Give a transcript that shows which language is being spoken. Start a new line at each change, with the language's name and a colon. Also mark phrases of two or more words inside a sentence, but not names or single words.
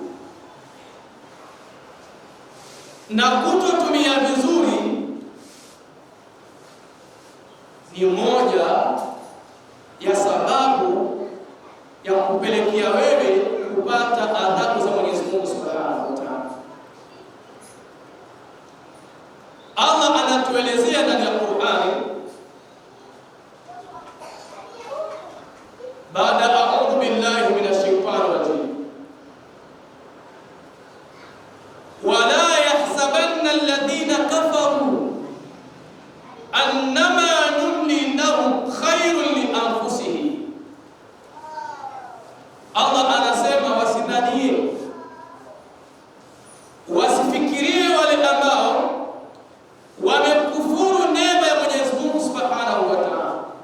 Swahili: Na kutotumia vizuri ni moja ya sababu ya kupelekea wewe kupata adhabu za Mwenyezi Mungu
Arabic: سبحانه وتعالى.
Swahili: Allah anatuelezea ndani ya Qur'ani, baada
Arabic: أعوذ بالله من الشيطان الرجيم, ولا يحسبن الذين كفروا أنما نملي لهم خير لأنفسهم.
Swahili: Allah anasema wasidhanie, wasifikirie wale ambao wamekufuru neema ya Mwenyezi Mungu
Arabic: سبحانه وتعالى,